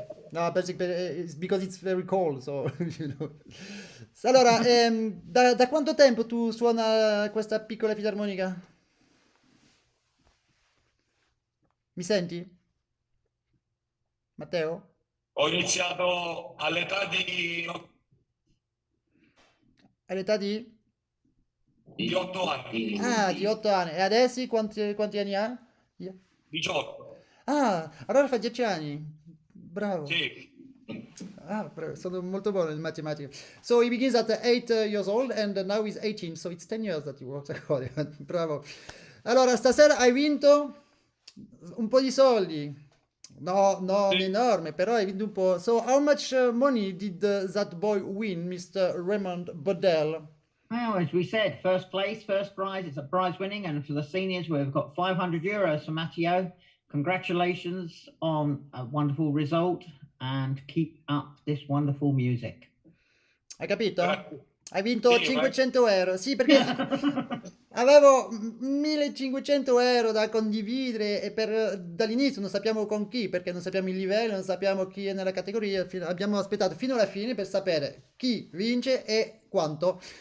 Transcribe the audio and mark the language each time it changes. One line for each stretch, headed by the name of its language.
Italian: No, penso che
English: it's because it's very cold, so, you know.
Italian: Allora, da quanto tempo tu suona questa piccola filarmonica? Mi senti? Matteo? Ho iniziato all'età di... All'età di? Di 8 anni. Ah, di 8 anni. E adesso quanti anni ha? 18. Ah, allora fa 10 anni. Bravo. Sì. Ah, sono molto buono in matematica.
English: So he begins at 8 years old and now he's 18, so it's 10 years that he works accordion.
Italian: Bravo. Allora, stasera hai vinto un po' di soldi. No, sì. enorme, però hai vinto un po'.
English: So how much money did that boy win, Mr. Raymond Bodell? Well, as we said, first place, first prize, it's a prize winning, and for the seniors, we've got €500 for Matteo. Congratulations on a wonderful result, and keep up this wonderful music.
Italian: Hai capito? Grazie. Hai vinto 500 euro. Sì, perché avevo 1500 euro da condividere e dall'inizio non sappiamo con chi, perché non sappiamo il livello, non sappiamo chi è nella categoria. Abbiamo aspettato fino alla fine per sapere chi vince e quanto.